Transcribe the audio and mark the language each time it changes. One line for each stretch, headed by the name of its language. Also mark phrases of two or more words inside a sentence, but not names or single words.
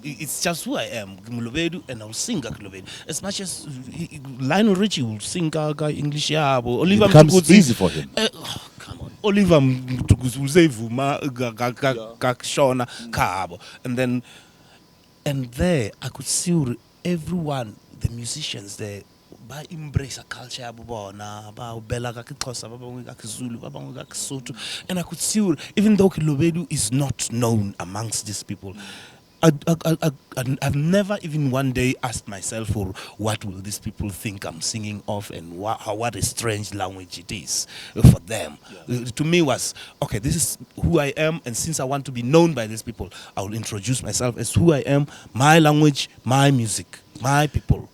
English: It's just who I am, Kilovedu, and I'll sing Kilovedu. As much as Lionel Richie will sing English, yeah, It becomes easy for him. Come on. Oliver Mtukuzevuma Shona Kabo. And there I could see everyone, the musicians there,
Southern Sotho: ba embrace a culture abubona, ba bela ka Xhosa, ba bangwe ka Zulu, ba bangwe ka Sotho.
English: And I could see, even though Kilovedu is not known amongst these people, I've never even one day asked myself, for what will these people think I'm singing of, and what a strange language it is for them. To me was, okay, this is who I am, and since I want to be known by these people, I will introduce myself as who I am, my language, my music, my people.